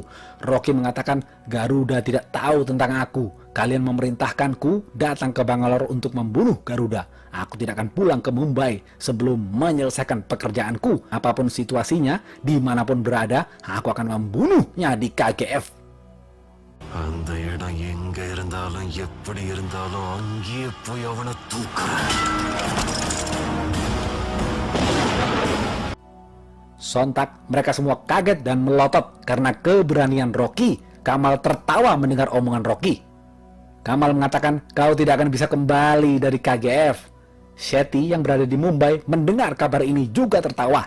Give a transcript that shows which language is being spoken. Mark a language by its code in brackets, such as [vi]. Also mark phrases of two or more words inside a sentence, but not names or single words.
[id] Rocky mengatakan, Garuda tidak tahu tentang aku. Kalian memerintahkanku datang ke Bangalore untuk membunuh Garuda. Aku tidak akan pulang ke Mumbai sebelum menyelesaikan pekerjaanku. Apapun situasinya, dimanapun berada, aku akan membunuhnya di KGF. [ta] அந்த இடம் எங்க இருந்தாலும் எப்படி இருந்தாலும் அங்கேயே போய் அவனை தூக்குறேன். [id] Sontak mereka semua kaget dan melotot karena keberanian Rocky. Kamal tertawa mendengar omongan Rocky. Kamal mengatakan, kau tidak akan bisa kembali dari KGF. Shetty yang berada di Mumbai mendengar kabar ini juga tertawa.